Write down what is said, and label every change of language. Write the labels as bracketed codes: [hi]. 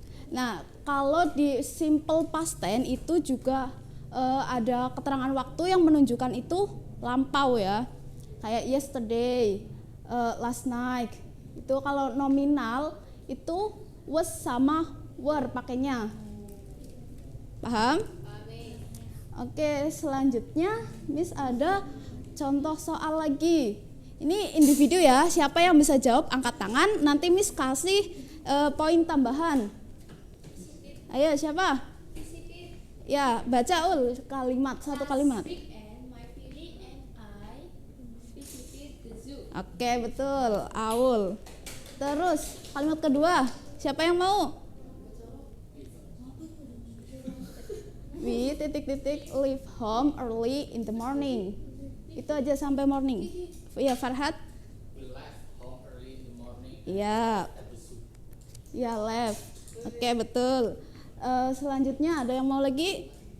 [id] Nah, kalau di simple past tense itu juga ada keterangan waktu yang menunjukkan itu lampau ya. Kayak [en] yesterday, last night. [id] Itu kalau nominal itu was sama were pakainya. Paham? Oke, selanjutnya Miss ada contoh soal lagi. Ini individu ya, siapa yang bisa jawab angkat tangan, nanti Miss kasih poin tambahan. Ayo, siapa? Ya, baca kalimat, satu kalimat. Oke, betul, Aul. Terus kalimat kedua, siapa yang mau? [en] We leave home early in the morning. [id] Itu aja sampai morning. Iya, Farhat. [en] We left home early in the morning. [id] Iya. Ya, left. Oke, betul. Selanjutnya ada yang mau lagi?